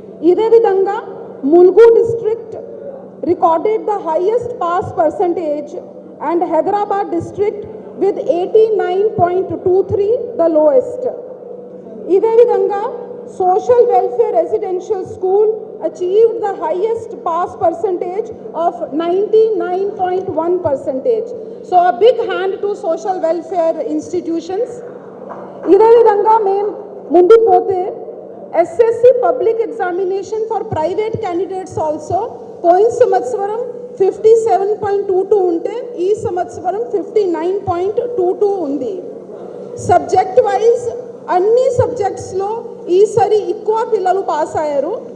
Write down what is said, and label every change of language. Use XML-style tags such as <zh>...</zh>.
<en>ఇదే విధంగా Mulugu district recorded the highest pass percentage and Hyderabad district with 89.23 the lowest. ఇదే విధంగా social welfare residential school achieved the highest pass percentage of 99.1%. So a big hand to social welfare institutions.</en> <te>ఇదే విధంగా మేము ముందుకు పోతే SSC public examination for private candidates also పోయిన సంవత్సరం 57.22 ఉంటే ఈ సంవత్సరం 59.22 ఉంది. సబ్జెక్ట్ వైజ్ అన్ని సబ్జెక్ట్స్లో ఈసారి ఎక్కువ పిల్లలు పాస్ అయ్యారు.</te>